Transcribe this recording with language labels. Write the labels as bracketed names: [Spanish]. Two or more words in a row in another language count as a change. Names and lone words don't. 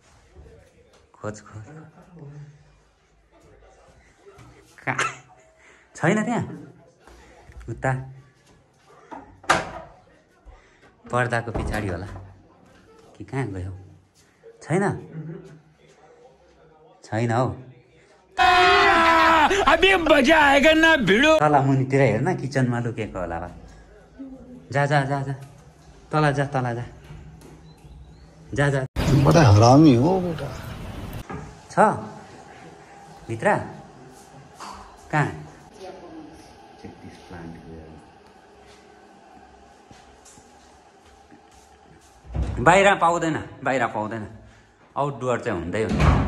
[Nepali] खोज छ छैन त्यहाँ उता पर्दाको पछाडि होला कि कहाँ गयो छैन छैन हौ [Hindi] अभी मजा आएगा ना भिडो [Nepali] तल मुनितिर हेर्न किचनमा लुकेको होला बा जा जा जा जा तल जा तल जा जा जा [Hindi] बड़ा हरामी हो बेटा [Nepali] छ भित्र कहाँ बाहिर पाउँदैन आउटडोर चाहिँ हुँदै हुन्छ